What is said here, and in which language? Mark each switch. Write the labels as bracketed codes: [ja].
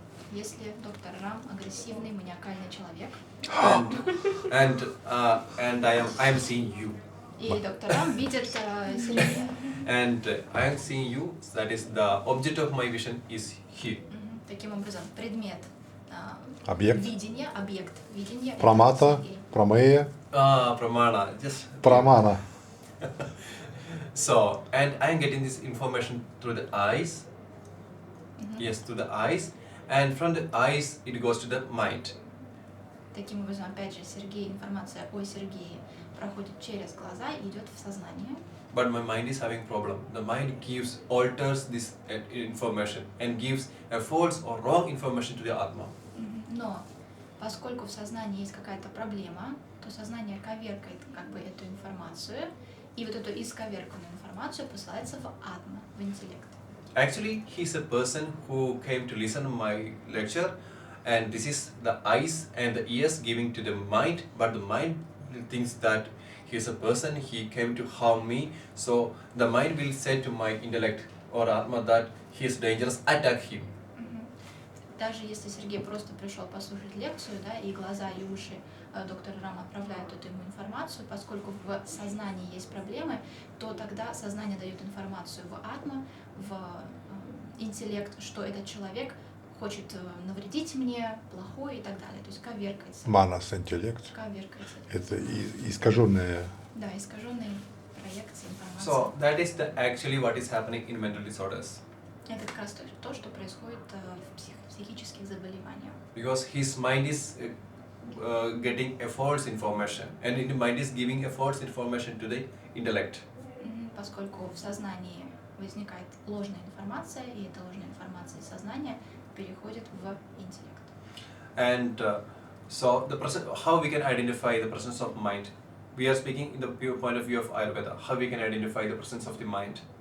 [ru] Если доктор Рам агрессивный, маниакальный человек, [en] and I am seeing you, [ru] и доктор Рам видит Сергея. [en] and I am seeing you, that is the object of my vision is here. [ru] Таким образом, предмет Объект. видения, объект видения. это Прамата, Сергей. прамея, [en] Pramana, just [ru] прамана. [en] so, and I am getting this information through the eyes. Yes, through the eyes, and from the eyes it goes to the mind. [ru] Таким образом, опять же, Сергей, информация о Сергее проходит через глаза и идет в сознание. [en] But my mind is having problem. The mind alters this information and gives a false or wrong information to the Atma. [ru] Но поскольку в сознании есть какая-то проблема, то сознание коверкает как бы эту информацию, и вот эту исковерканную информацию посылается в атма, в интеллект. [en] Actually, he's a person who came to listen to my lecture, and this is the eyes and the ears giving to the mind, but the mind thinks that he's a person, he came to harm me, so the mind will say to my intellect or Atma that he is dangerous, attack him. [ru] Даже если Сергей просто пришел послушать лекцию, да, и глаза и уши доктора Рама отправляют эту ему информацию, поскольку в сознании есть проблемы, то тогда сознание дает информацию в атма, в интеллект, что этот человек хочет навредить мне, плохой и так далее. То есть коверкается. Манас, интеллект. Коверкается. Это искаженная. Да, искаженные проекции информации. [en] So that is actually what is happening in mental disorders. [ru] Это как раз то, что происходит в психических заболеваниях. [en] Because his mind is getting a false information, and the mind is giving a false information to the intellect. [ru] Поскольку в сознании возникает ложная информация, и эта ложная информация из сознания переходит в интеллект. [en] And so how we can identify the presence of mind? We are speaking in the point of view of Ayurveda. How we can identify the presence of the mind?